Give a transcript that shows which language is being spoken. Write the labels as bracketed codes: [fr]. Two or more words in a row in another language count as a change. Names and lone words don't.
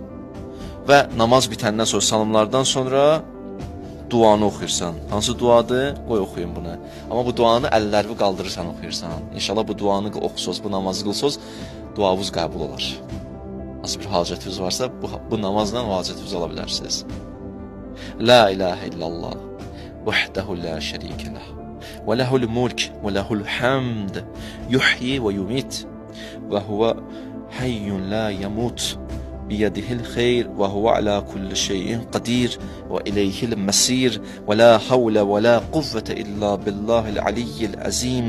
[az] Və namaz bitəndən sonra, salamlardan sonra duanı oxuyursan. Hansı duadır? Qoy oxuyun bunu. Amma bu duanı əllərini qaldırırsan oxuyursan. İnşallah bu duanı oxusuz, bu namazı qılsız, duavuz qəbul olar. Nasıl bir hacətiniz varsa, bu namazla hacətiniz ola bilərsiniz. [ar] لا إله إلا الله، وحده لا شريك له، وله الملك، وله الحمد، يحيي ويميت، وهو حي لا يموت، بيده الخير، وهو على كل شيء قدير، وإليه المصير، ولا حول ولا قوة إلا بالله العلي العظيم.